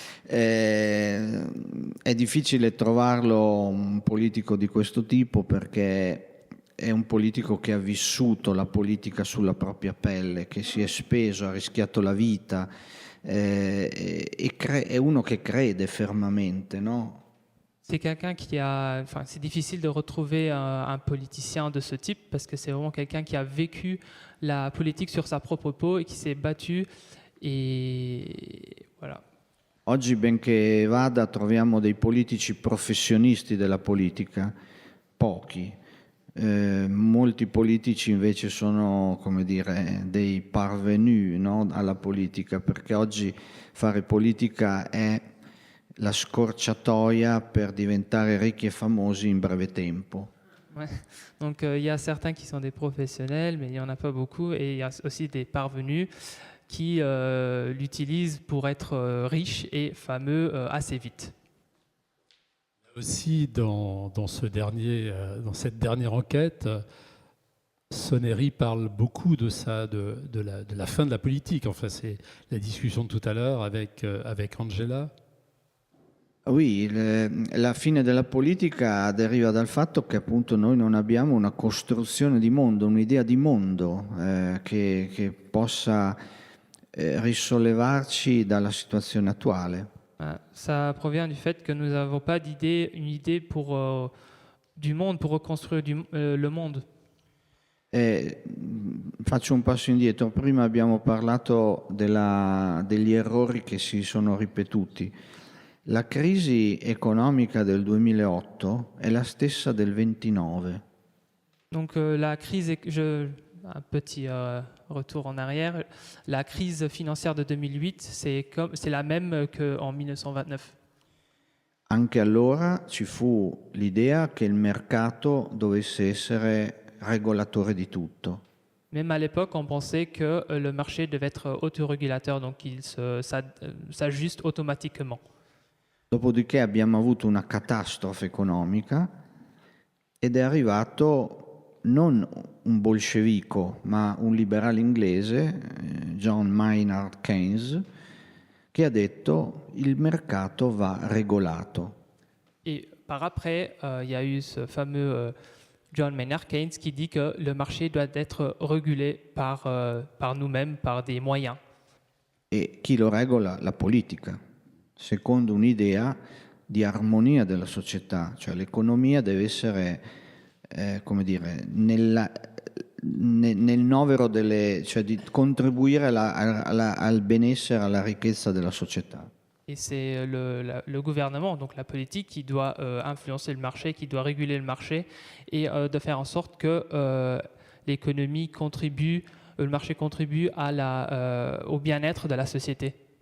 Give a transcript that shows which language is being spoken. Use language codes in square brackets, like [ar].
[it] È difficile trovarlo un politico di questo tipo perché è un politico che ha vissuto la politica sulla propria pelle, che si è speso, ha rischiato la vita, è uno che crede fermamente, no? [fr] C'est quelqu'un qui a, enfin, c'est difficile de retrouver un politicien de ce type parce que c'est vraiment quelqu'un qui a vécu la politique sur sa propre peau et qui s'est battu et voilà. [it] Oggi, benché vada, troviamo dei politici professionisti della politica, pochi. Molti politici invece sono, come dire, dei parvenus, no, alla politica, perché oggi fare politica è la scorciatoia per diventare ricchi e famosi in breve tempo. [fr] Ouais. Donc il y a certains qui sont des professionnels, mais il n'y en a pas beaucoup, et il y a aussi des parvenus qui l'utilisent pour être riches et fameux assez vite. Aussi, dans cette dernière enquête, Soneri parle beaucoup de ça, de la fin de la politique. Enfin, c'est la discussion de tout à l'heure avec Angela. [it] Oui, la fine della politica deriva dal fatto che appunto noi non abbiamo una costruzione di mondo, un'idea di mondo che possa risollevarci dalla situazione attuale. [fr] Ça provient du fait que nous n'avons pas une idée du monde, pour reconstruire le monde. [it] Faccio un passo indietro. Prima abbiamo parlato degli errori che si sono ripetuti. La crisi economica del 2008 è la stessa del 29. [fr] Donc la crise, un petit retour en arrière, la crise financière de 2008, c'est la même qu'en 1929. [it] Anche allora ci fu l'idea che il mercato dovesse essere regolatore di tutto. [fr] Même à l'époque, on pensait que le marché devait être autorégulateur, donc il s'ajuste automatiquement. [it] Dopodiché abbiamo avuto una catastrofe economica ed è arrivato non un bolscevico, ma un liberale inglese, John Maynard Keynes, che ha detto il mercato va regolato. [fr] Et par après, il y a eu ce fameux John Maynard Keynes qui dit que le marché doit être régulé par nous-mêmes, par des moyens. [it] E chi lo regola? La politica, secondo un'idea di armonia della società, cioè l'economia deve essere, come dire, nel novero cioè di contribuire al benessere, alla ricchezza della società. [fr] Et c'est le gouvernement, donc la politique, qui doit influencer le marché, qui doit réguler le marché et de faire en sorte que l'économie contribue, le marché contribue au bien-être de la société.